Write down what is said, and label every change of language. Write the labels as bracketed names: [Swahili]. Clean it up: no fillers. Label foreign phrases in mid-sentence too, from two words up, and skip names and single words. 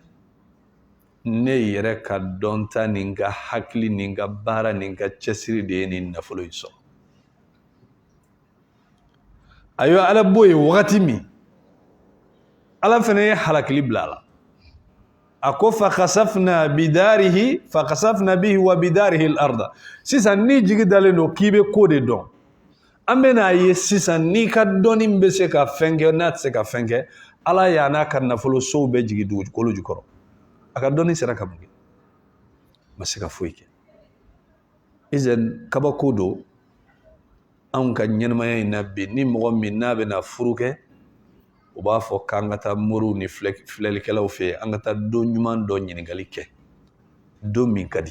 [Bambara] Ne yɛrɛ ka dɔnta ni n ka hakili ni n ka baara ni n ka cɛsiri de ye nin nafolo in sɔrɔ. Ayiwa, Ala bo ye wagati min, Ala fɛnɛ ye halakili bila a la. A ko [Arabic] فخسفنا به وبداره الأرض. [Bambara] Sisan ni jigi dalen don k'i bɛ ko de dɔn, an bɛna ye sisan n'i ka dɔnni bɛ se ka fɛn kɛ, n'a tɛ se ka fɛn kɛ, Ala y'a n'a ka nafolo sow bɛ jigi dugukolo jukɔrɔ. A ka dɔnni sera ka mun kɛ? Ma se ka foyi kɛ. Izen kabako don anw ka ɲɛnamaya in na bi, ni mɔgɔ min n'a bɛna furu kɛ, u b'a fɔ k'an ka taa moriw ni filɛlikɛlaw fɛ yen, an ka taa don ɲuman dɔ ɲininkali kɛ, don min ka di.